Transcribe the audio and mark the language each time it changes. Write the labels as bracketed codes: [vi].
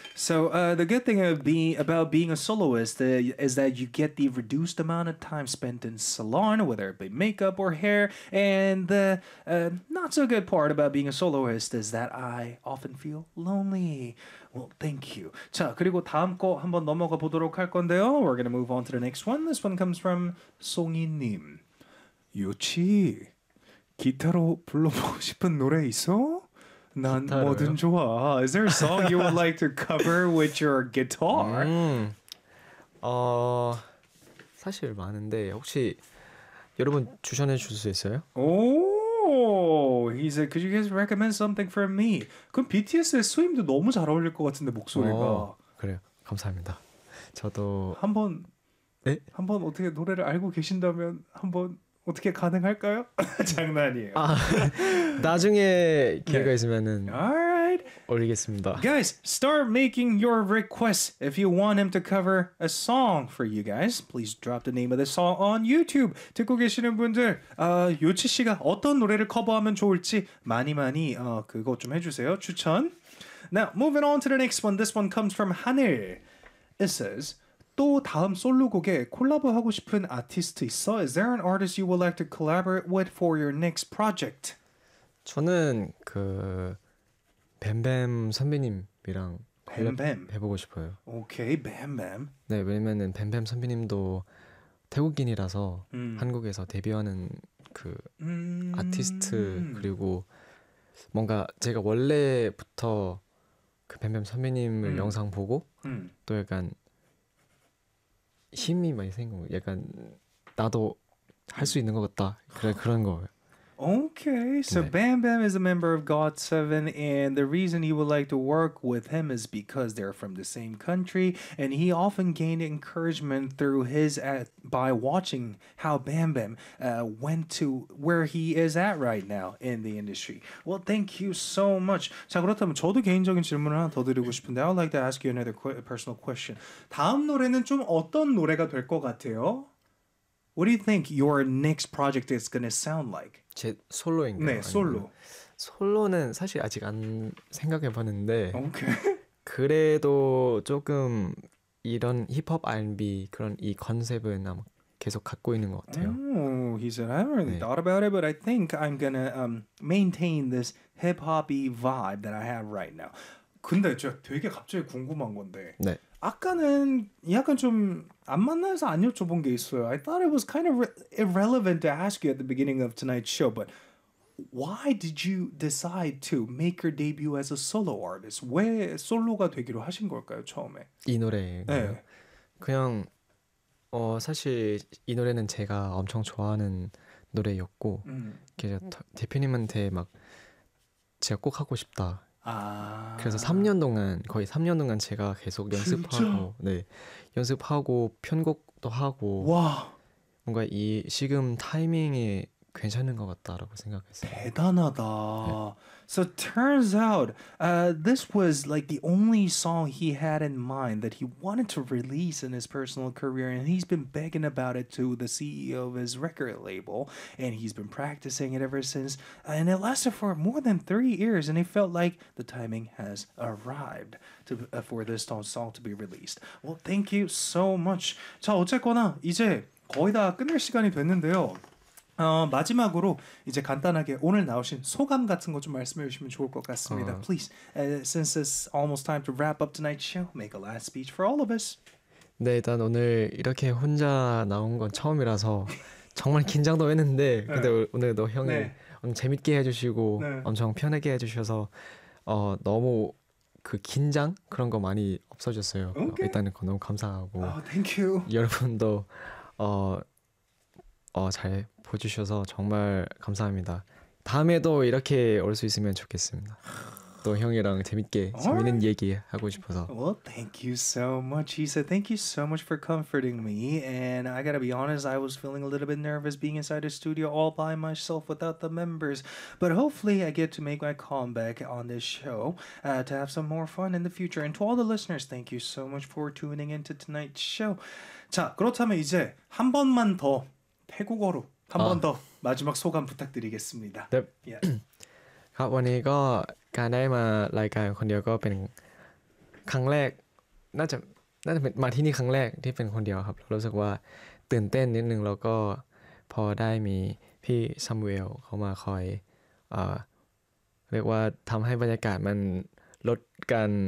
[en] So the good thing about being a soloist is that you get the reduced amount of time spent in salon, whether it be makeup or hair. And the not so good part about being a soloist is that I often feel lonely. Well, thank you. [ko] 자, 그리고 다음 거 한번 넘어가 보도록 할 건데요. [en] We're going to move on to the next one. This one comes from 송이님. [ko] 요치, 기타로 불러보고 싶은 노래 있어? 난 기타로요? 뭐든 좋아. [en] Is there a song you would like to cover with your guitar? [ko] 사실 많은데 혹시 여러분 추천해 주실 수 있어요? [en] Oh, he said, could you guys recommend something for me? [ko] 그럼 BTS의 수임도 너무 잘 어울릴 것 같은데 목소리가. 그래요. 감사합니다. 저도 한번 네? 한번 어떻게 노래를 알고 계신다면 한번. 어떻게 가능할까요? 장난이에요. 나중에 기회가 네. 있으면은 [en] Alright. [ko] 올리겠습니다. [en] Guys, start making your requests. If you want him to cover a song for you guys, please drop the name of the song on YouTube. [ko] 듣고 계시는 분들, 요치 씨가 어떤 노래를 커버하면 좋을지 많이 많이 그거 좀 해주세요. 추천. [en] Now, moving on to the next one. This one comes from 하늘. It says, [ko] 또 다음 솔로곡에 콜라보하고 싶은 아티스트 있어? [en] Is there an artist you would like to collaborate with for your next project? [ko] 저는 그 뱀뱀 선배님이랑 뱀뱀 해보고 싶어요. 오케이, 뱀뱀. 네, 왜냐면은 뱀뱀 선배님도 태국인이라서 한국에서 데뷔하는 그 아티스트, 그리고 뭔가 제가 원래부터 그 뱀뱀 선배님을 영상 보고 또 약간 힘이 많이 생긴 거, 약간 나도 할 수 있는 것 같다, 그래 그런 거예요. Okay, so 네. [en] Bam Bam is a member of GOT7, and the reason you would like to work with him is because they're from the same country, and he often gained encouragement through his by watching how Bam Bam went to where he is at right now in the industry. Well, thank you so much. [ko] 자, 그렇다면 저도 개인적인 질문 하나 더 드리고 싶은데, [en] I would like to ask you another personal question. [ko] 다음 노래는 좀 어떤 노래가 될 것 같아요? [en] What do you think your next project is going to sound like? [ko] 제 솔로인가요? 네, 솔로. 솔로는 사실 아직 안 생각해봤는데 [en] okay. [ko] 그래도 조금 이런 힙합 R&B 그런 이 컨셉은 아마 계속 갖고 있는 것 같아요. [en] Oh, he said, I haven't really thought about it, but I think I'm going to maintain this hip-hop-y vibe that I have right now. [ko] 근데 저 되게 갑자기 궁금한 건데 네. 아까는 약간 좀 안 만나서 안 여쭤본 게 있어요. [en] I thought it was kind of irrelevant to ask you at the beginning of tonight's show, but why did you decide to make your debut as a solo artist? [ko] 왜 솔로가 되기로 하신 걸까요, 처음에? 이 노래인가요? 네. 그냥 사실 이 노래는 제가 엄청 좋아하는 노래였고 대표님한테 막 제가 꼭 하고 싶다. 아... 그래서 3년 동안 거의 3년 동안 제가 계속 연습하고 진짜? 네 연습하고 편곡도 하고 와 뭔가 이 지금 타이밍이 괜찮은 것 같다라고 생각했어요. 대단하다. 네. [en] So turns out this was like the only song he had in mind that he wanted to release in his personal career, and he's been begging about it to the CEO of his record label, and he's been practicing it ever since, and it lasted for more than 3 years, and he felt like the timing has arrived to, for this song to be released. Well, thank you so much. [ko] 자, 어쨌거나 이제 거의 다 끝낼 시간이 됐는데요. 마지막으로 이제 간단하게 오늘 나오신 소감 같은 거 좀 말씀해 주시면 좋을 것 같습니다. [en] Please, since it's almost time to wrap up tonight's show, make a last speech for all of us. [ko] 네, 일단 오늘 이렇게 혼자 나온 건 처음이라서 정말 긴장도 했는데 근데 네. 오늘도 형이 네. 오늘 재밌게 해주시고 네. 엄청 편하게 해주셔서 너무 그 긴장 그런 거 많이 없어졌어요. [en] Okay. [ko] 일단은 너무 감사하고 [en] thank you. [ko] 여러분도 잘 보주셔서 정말 감사합니다. 다음에도 이렇게 올 수 있으면 좋겠습니다. 또 형이랑 재밌게 재밌는 얘기 하고 싶어서. [en] Well, thank you so much. He said, thank you so much for comforting me. And I gotta be honest, I was feeling a little bit nervous being inside the studio all by myself without the members. But hopefully, I get to make my comeback on this show to have some more fun in the future. And to all the listeners, thank you so much for tuning into tonight's show. [ko] 자, 그렇다면 이제 한 번만 더 태국어로. 한번 더 마지막 소감 부탁드리겠습니다. 네. 갑원이가 가나이마 라이카이 콘디오가 벤 강렉 나좀 마티니 강렉 리벤 콘디오 합 로스와 뜬뜬 닌닝 로고 퍼다이미 피 사무엘 거마 코이 그리고 탐하이 바야카이 만 롯간